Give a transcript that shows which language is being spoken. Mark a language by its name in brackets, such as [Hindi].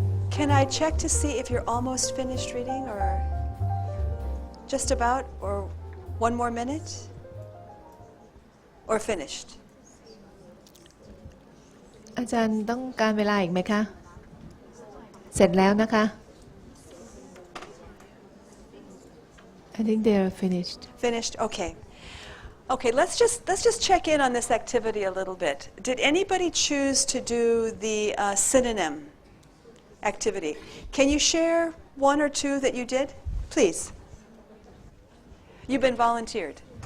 [English] can I check to see if you're almost finished reading, or just about, or one more minute? Or finished? [Thai] อาจารย์ต้องการเวลาอีกไหมคะ เสร็จแล้วนะคะ [English] I think they are finished. Finished? Okay. Okay, let's just check in on this activity a little bit. Did anybody choose to do the synonym activity? Can you share one or two that you did? Please. You've been volunteered.